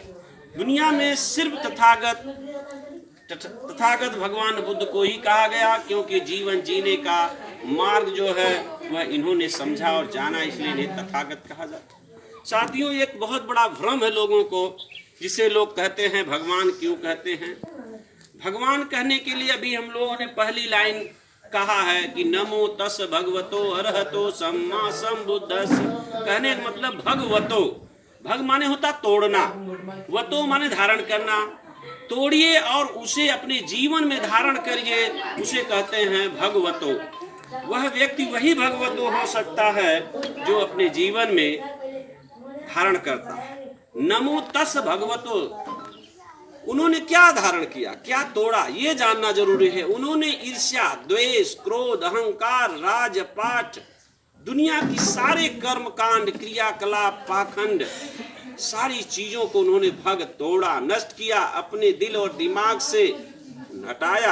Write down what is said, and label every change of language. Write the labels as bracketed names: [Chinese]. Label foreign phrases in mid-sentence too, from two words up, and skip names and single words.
[Hindi] दुनिया में सिर्फ तथागत भगवान बुद्ध को ही कहा गया, क्योंकि जीवन जीने का मार्ग जो है वह इन्होंने समझा और जाना, इसलिए इन्हें तथागत कहा जाता है। साथियों, एक बहुत बड़ा भ्रम है लोगों को, जिसे लोग कहते हैं भगवान क्यों कहते हैं। भगवान कहने के लिए अभी हम लोगों ने पहली लाइन कहा है कि [Pali] नमो तस् भगवतो अरहतो सम्मा संबुद्धस्। [Hindi] कहने का मतलब भगवतो, भग माने होता तोड़ना, वतो माने धारण करना। तोड़िए और उसे अपने जीवन में धारण करिए, उसे कहते हैं भगवतो। वह व्यक्ति वही भगवतो हो सकता है जो अपने जीवन में धारण करता है। [Pali] नमो तस् भगवतो, [Hindi] उन्होंने क्या धारण किया, क्या तोड़ा, ये जानना जरूरी है। उन्होंने ईर्ष्या, द्वेष, क्रोध, अहंकार, राजपाट, दुनिया की सारे कर्म कांड, क्रियाकलाप, पाखंड, सारी चीजों को उन्होंने भग तोड़ा, नष्ट किया, अपने दिल और दिमाग से हटाया।